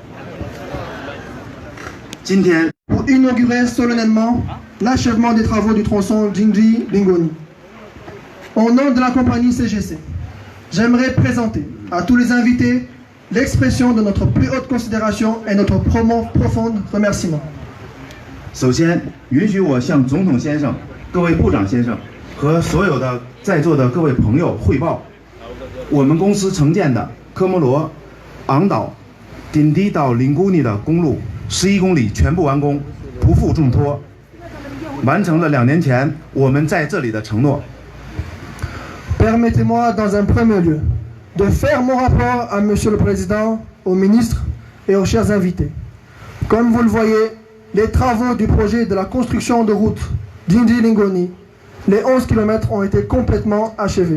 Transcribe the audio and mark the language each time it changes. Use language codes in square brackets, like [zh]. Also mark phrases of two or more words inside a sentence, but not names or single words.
[fr] Pour inaugurer solennellement l'achèvement des travaux du tronçon Jinji-Lingoni, au nom de la compagnie CGC, j'aimerais présenter à tous les invités l'expression de notre plus haute considération et notre profond remerciement. [zh] 首先，允许我向总统先生、各位部长先生和所有的在座的各位朋友汇报，我们公司承建的科摩罗昂岛顶低到林古尼的公路11公里全部完工，不负重托，完成了2年前我们在这里的承诺。 [fr] Permettez-moi dans un premier lieu de faire mon rapport à Monsieur le Président aux ministres et aux chers invités. Comme vous le voyez, les travaux du projet de la construction de route Jinji-Lingoni, les 11 km ont été complètement achevés.